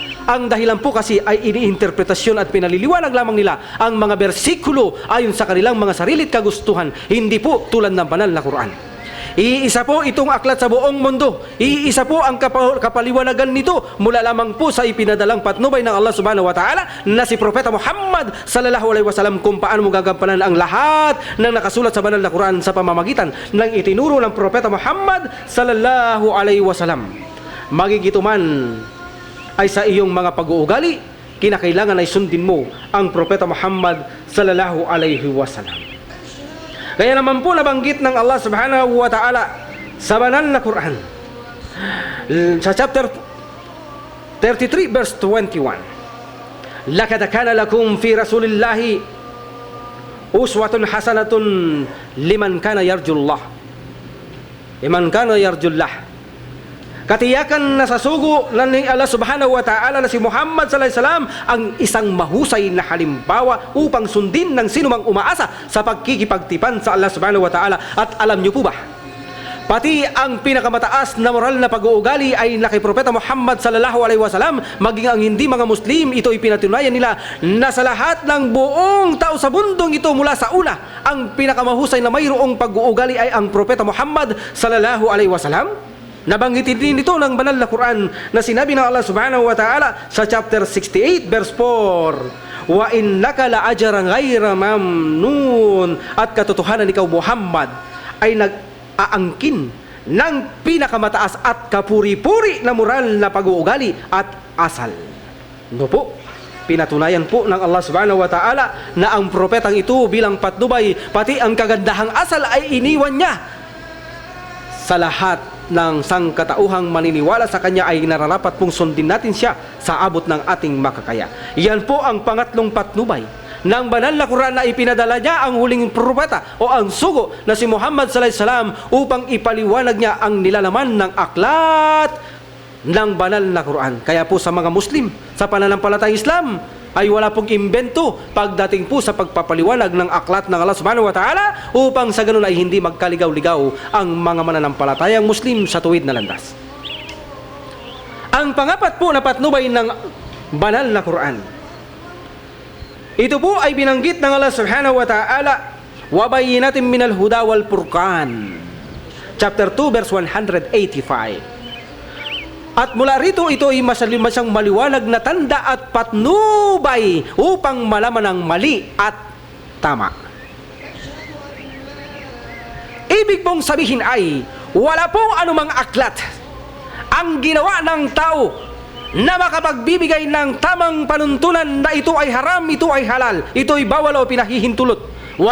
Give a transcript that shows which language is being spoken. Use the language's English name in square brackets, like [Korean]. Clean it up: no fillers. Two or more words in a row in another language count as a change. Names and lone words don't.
[Filipino] Ang dahilan po kasi ay iniinterpretasyon at pinaliliwanag lamang nila ang mga bersikulo ayon sa kanilang mga sarilit kagustuhan, hindi po tulad ng banal na Quran. Iisa po itong aklat sa buong mundo. Iisa po ang kapaliwanagan nito mula lamang po sa ipinadalang patnubay ng Allah [Arabic] subhanahu wa ta'ala [Filipino] na si Propeta Muhammad [Arabic] sallallahu alaihi wasallam [Filipino] kung paano mo gagampanan ang lahat ng nakasulat sa banal na Quran sa pamamagitan ng itinuro ng Propeta Muhammad [Arabic] sallallahu alaihi wasallam. [Filipino] Magigito man ay sa iyong mga pag-uugali, kinakailangan ay sundin mo ang Propeta Muhammad [Arabic] sallallahu alaihi wasallam. [Filipino] Kaya naman po nabanggit ng Allah [Arabic] subhanahu wa ta'ala [Filipino] sa banal na Quran sa [English] chapter 33 verse 21, [Arabic] "لقد كان لكم في رسول الله أسوة حسنة لمن كان يرجو الله." لمن كان يرجو الله. [Filipino] Katiyakan na sa sugo ng Allah [Arabic] subhanahu wa ta'ala [Filipino] na si Muhammad [Arabic] sallallahu alaihi wasallam [Filipino] ang isang mahusay na halimbawa upang sundin ng sinumang umaasa sa pagkikipagtipan sa Allah [Arabic] subhanahu wa ta'ala. [Filipino] At alam niyo po ba, pati ang pinakamataas na moral na pag-uugali ay na kay Propeta Muhammad [Arabic] sallallahu alaihi wasallam, [Filipino] maging ang hindi mga Muslim, ito ipinatunayan nila na sa lahat ng buong tao sa mundong ito mula sa una, ang pinakamahusay na mayroong pag-uugali ay ang Propeta Muhammad [Arabic] sallallahu alaihi wasallam. [Filipino] Nabanggit din dito ng banal na Quran na sinabi ng Allah [Arabic] subhanahu wa ta'ala [Filipino] sa [English] chapter 68 verse 4, [Arabic] "وإنك لأجرا غير ممنون." [Filipino] At katotohanan ikaw Muhammad ay nag-aangkin ng pinakamataas at kapuri-puri na moral na pag-uugali at asal. No po, pinatunayan po ng Allah [Arabic] subhanahu wa ta'ala [Filipino] na ang propetang ito bilang patnubay, pati ang kagandahang asal ay iniwan niya sa lahat ng sangkatauhang maniniwala sa kanya ay nararapat pong sundin natin siya sa abot ng ating makakaya. Yan po ang pangatlong patnubay ng banal na Quran na ipinadala niya ang huling propeta o ang sugo na si Muhammad [Arabic] sallallahu alaihi wasallam [Filipino] upang ipaliwanag niya ang nilalaman ng aklat ng banal na Quran. Kaya po sa mga Muslim sa pananampalatayang Islam ay wala pong imbento pagdating po sa pagpapaliwanag ng aklat ng Allah [Arabic] subhanahu wa ta'ala [Filipino] upang sa ganun ay hindi magkaligaw-ligaw ang mga mananampalatayang Muslim sa tuwid na landas. Ang pangapat po na patnubay ng banal na Quran, ito po ay binanggit ng Allah [Arabic] subhanahu wa ta'ala, "Wa bayyinatin minal huda wal furqan." [English] Chapter 2 verse 185. [Filipino] At mula rito, ito ay masyang maliwanag na tanda at patnubay upang malaman ang mali at tama. Ibig pong sabihin ay, wala pong anumang aklat ang ginawa ng tao na makapagbibigay ng tamang panuntunan na ito ay haram, ito ay halal, ito ay bawal o pinahihintulot.